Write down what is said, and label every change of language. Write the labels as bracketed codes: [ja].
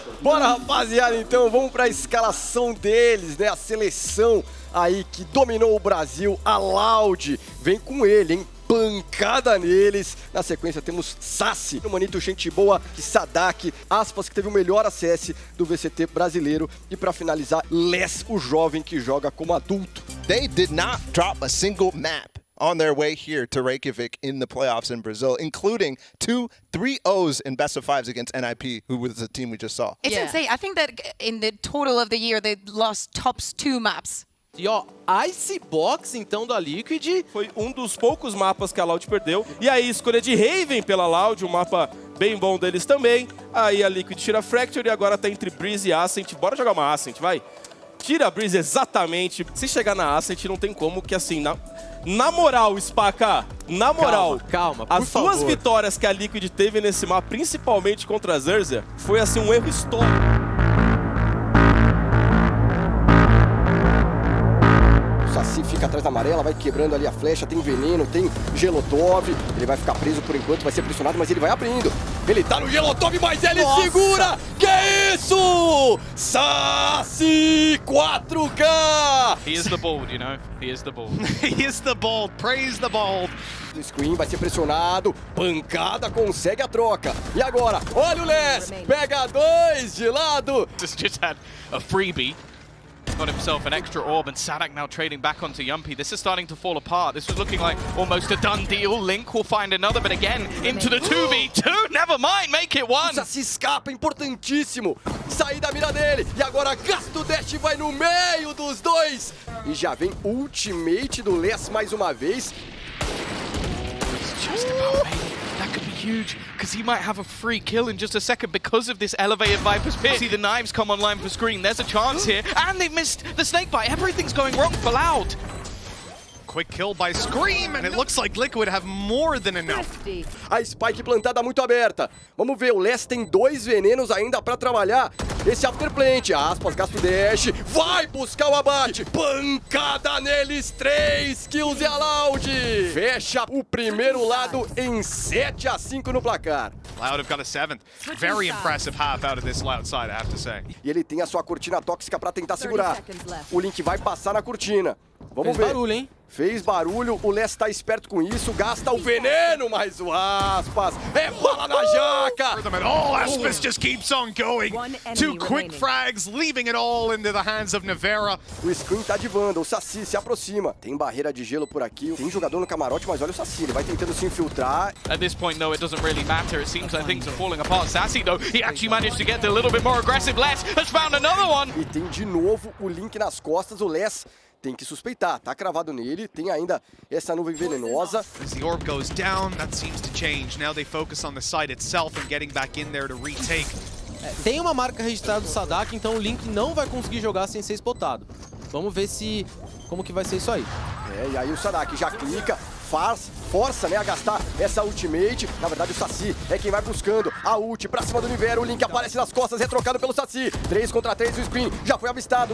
[pt] Bora, rapaziada, então vamos para a escalação deles, né? A seleção aí que dominou o Brasil, a Loud, vem com ele, hein? Pancada neles. Na sequência temos Sassi, o Manito Gente Boa e Sadak, Aspas, que teve o melhor ACS do VCT brasileiro. E para finalizar, Les, o jovem que joga como adulto. [en] They did not drop a single map on their way here to Reykjavik in the playoffs in Brazil, including 2 3-0s in best of 5s against NIP, who was the team we just saw. It's insane. I think that in the total of the year, they lost tops 2 maps. [pt] E ó, Icebox, então, da Liquid, foi um dos poucos mapas que a Loud perdeu. E aí, escolha de Raven pela Loud, um mapa bem bom deles também. Aí a Liquid tira Fracture e agora tá entre Breeze e Ascent. Bora jogar uma Ascent, vai? Tira a Breeze exatamente. Se chegar na Ascent, não tem como, que assim, na moral, Spaca, na moral, calma, as duas vitórias que a Liquid teve nesse mapa, principalmente contra a Zerza, foi assim um erro histórico. Saci fica atrás da amarela, vai quebrando ali a flecha, tem veneno, tem Gelotov, ele vai ficar preso por enquanto, vai ser pressionado, mas ele vai abrindo. Ele tá no Gelotov, mas ele segura! Que isso? Saci 4K! [en] He is the bald, you know? He is the bald. He is the bald, praise the bald. [pt] O Screen vai ser pressionado, pancada, consegue a troca. E agora, olha o Les, pega 2 de lado. [en] Just had a freebie. Got himself an extra orb, and Sadak now trading back onto Yumpy. This is starting to fall apart. This was looking like almost a done deal. Link will find another, but again, into the 2v2. Never mind, make it 1. [pt] O Saci escapa, importantíssimo. Sair da mira dele. E agora gasta o dash, vai no meio dos dois. E já vem ultimate do Les mais uma vez. [en] Just about made it. That could be huge, because he might have a free kill in just a second because of this elevated Viper's Pit. See the knives come online for Screen. There's a chance here, and they missed the snakebite. Everything's going wrong for Loud. Quick kill by Scream, and it looks like Liquid have more than enough. [pt] A Spike plantada muito aberta. Vamos ver, o Les tem 2 venenos ainda pra trabalhar. Esse Afterplant, Aspas, gasta o dash, vai buscar o abate. Pancada neles, 3 kills e a Loud. Fecha o primeiro lado em 7-5 no placar. [en] Loud have got a 7th. Very impressive half out of this Loud side, I have to say. [pt] E ele tem a sua cortina tóxica pra tentar segurar. O Link vai passar na cortina. Vamos ver. Fez barulho, hein? Fez barulho, o Les tá esperto com isso, gasta o veneno, mas o Aspas é bala na jaca! [en] Oh, Aspas just keeps on going. 2 quick frags, leaving it all into the hands of Nevera. [pt] O Screen tá divando, o Saci se aproxima. Tem barreira de gelo por aqui, tem jogador no camarote, mas olha o Saci, ele vai tentando se infiltrar. [en] At this point, no, it doesn't really matter. It seems like things are falling apart. Sassy, though, he actually managed to get a little bit more aggressive. Les has found another one. [pt] E tem de novo o Link nas costas, o Les tem que suspeitar, tá cravado nele, tem ainda essa nuvem venenosa. [en] As the orb goes down, that seems to change. Now they focus on the site itself and getting back in there to retake. [pt] Tem uma marca registrada do Sadak, então o Link não vai conseguir jogar sem ser spotado. Vamos ver como que vai ser isso aí. E aí o Sadak já clica, força, né, a gastar essa ultimate. Na verdade, o Saci é quem vai buscando a ult pra cima do Nivero. O Link aparece nas costas, é trocado pelo Saci. 3 contra 3, o Screen já foi avistado.